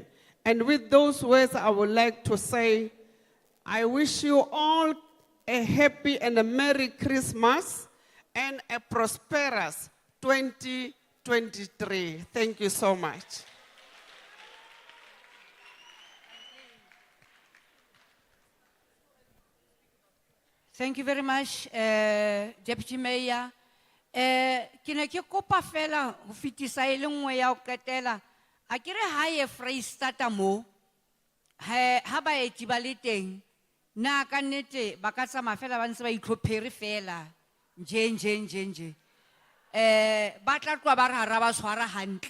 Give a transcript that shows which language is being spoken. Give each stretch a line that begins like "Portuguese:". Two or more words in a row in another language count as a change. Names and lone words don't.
English: And with those words, I would like to say, I wish you all a happy and a Merry Christmas and a prosperous 2023. Thank you so much. Thank you very much, Deputy Mayor.
Southern Sotho: Ke ne ke kopa fela ho fitisa e le nngwe ya ho qetela. A ke re ha ye Freistata mo ha baeti ba le teng na ka nnete ba ka tsamaya fela ba ntse ba itlhophele fela nje ba tla tloha ba re hara ba tshwara hantle.